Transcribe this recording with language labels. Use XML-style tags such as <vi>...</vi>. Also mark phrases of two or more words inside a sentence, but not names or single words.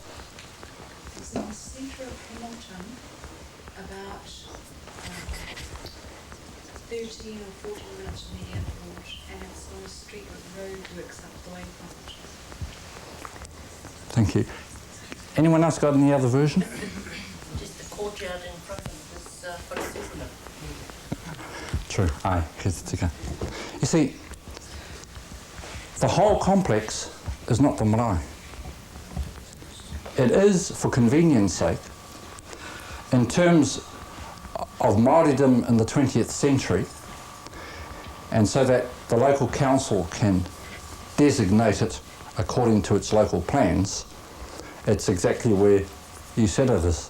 <en>It's in the centre of Hamilton, about 13 or 14 minutes from the airport, and it's on a street with roadworks up the way from it. Thank you. Anyone else got any other version? Just the courtyard in front of this wharesupuna. True. Aye,</en> <mi>kei te tika.</mi> <en>You see, The whole complex is not the marae. It is, for convenience sake, in terms of Māoridom in the 20th century, and so that the local council can designate it according to its local plans, it's exactly where you said it is.</en>